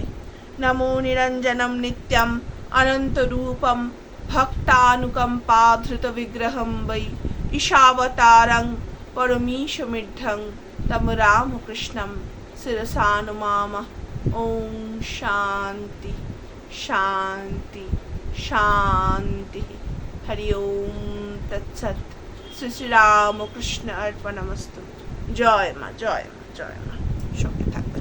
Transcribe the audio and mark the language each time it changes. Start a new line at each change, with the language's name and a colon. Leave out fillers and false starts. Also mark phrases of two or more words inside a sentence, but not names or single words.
Sanskrit: নমো নিরঞ্জনম নিত্যম অনন্তরূপম ভক্তানুকম্পাধৃত বিগ্রহম বৈ ঈশাবতারং পরमीशमिढ्ढं তম রামকৃষ্ণম শিরসা নমামः। ওম শান্তি শান্তি শান্তি। হরি ওম তৎসৎ। শ্রী শ্রী রামকৃষ্ণ অর্পণমস্তু।
Bangla: জয় মা, জয় মা, জয় মা। সঙ্গে